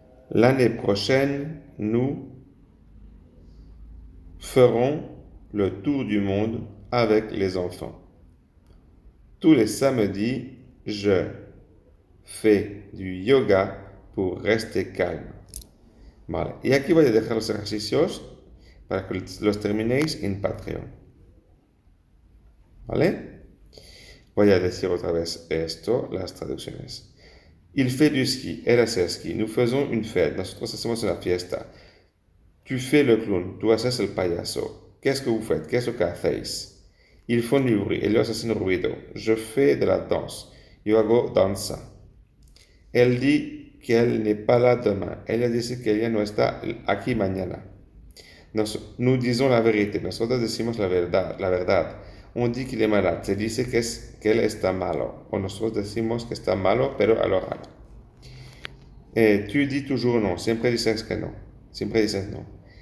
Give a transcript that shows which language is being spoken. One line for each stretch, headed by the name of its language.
French: L'année prochaine, nous ferons le tour du monde avec les enfants. Tous les samedis, je fais du yoga pour rester calme.
Spanish: Vale, y aquí voy a dejar los ejercicios para que los terminéis en Patreon. ¿Vale? Voy a decir otra vez esto, las traducciones.
French: Il fait du ski, elle hace ski. Nous faisons une fête,
Spanish: nosotros hacemos una fiesta.
French: Tu fais le clown,
Spanish: tú haces el payaso.
French: Qu'est-ce que vous faites?
Spanish: ¿Qué es lo que hacéis?
French: Ils font du bruit,
Spanish: ellos hacen ruido.
French: Je fais de la danse,
Spanish: yo hago danza.
French: Elle dit qu'elle n'est pas là demain.
Spanish: Ella dice que ella no está aquí mañana.
French: Nous disons la vérité,
Spanish: nosotros decimos la verdad.
French: On dit qu'il est malade,
Spanish: se dice que él está malo. O nosotros decimos que está malo, pero al oral.
French: Tu dis toujours non,
Spanish: siempre dices que no. Siempre dices no.